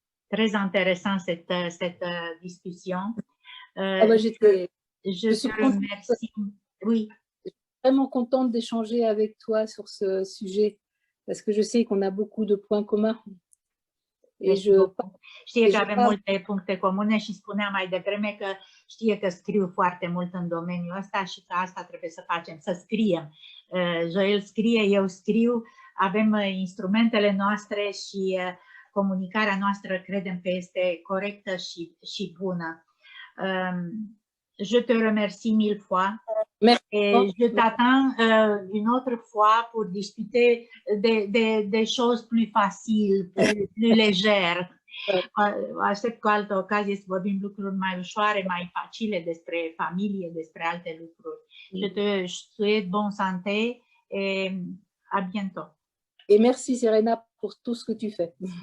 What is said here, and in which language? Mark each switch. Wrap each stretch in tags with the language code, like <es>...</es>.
<fr>Très intéressant cette discussion. Je te remercie. Oui. Vraiment contente d'échanger avec toi sur ce sujet, parce que je sais qu'on a beaucoup de points communs.</fr> <ro>Știe că avem multe puncte comune și spuneam mai devreme că știe că scriu foarte mult în domeniul ăsta și că asta trebuie să facem, să scriem. Joel scrie, eu scriu, avem instrumentele noastre și comunicarea noastră credem că este corectă și bună.</ro> <fr>Je te remercie mille fois. Et je t'attends une autre fois pour discuter des choses plus faciles, plus légères.</fr> <ro>Aștept cu altă ocazie să vorbim lucruri mai ușoare, mai facile despre familie, despre alte lucruri.</ro> <fr>Je te souhaite bonne santé et à bientôt. Et merci Serena pour tout ce que tu fais.</fr>